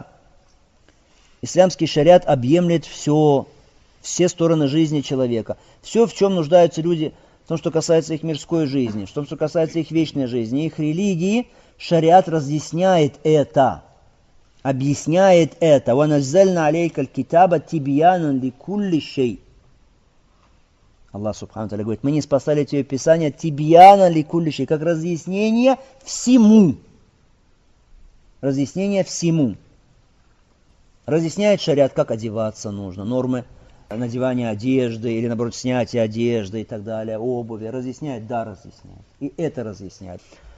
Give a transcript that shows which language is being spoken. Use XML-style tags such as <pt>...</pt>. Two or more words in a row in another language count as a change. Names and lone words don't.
<ru>Исламский шариат объемлет все стороны жизни человека. Все, в чем нуждаются люди, в том, что касается их мирской жизни, в том, что касается их вечной жизни, их религии, шариат разъясняет это, объясняет это.</ru> <ar>وَنَزَّلْنَا عَلَيْكَ الْكِتَابَ تِبْيَانًا لِكُلِّ شَيْءٍ.</ar> <ru>Аллах</ru> <ar>سبحانه وتعالى</ar> <ru>говорит, мы не спасали тебе Писание</ru> <ar>تبيانا لكل شيء,</ar> <ru>как разъяснение всему. Разъяснение всему. Разъясняет шариат, как одеваться нужно, нормы надевания одежды или, наоборот, снятия одежды и так далее, обуви. Разъясняет, да, разъясняет. И это разъясняет.</ru>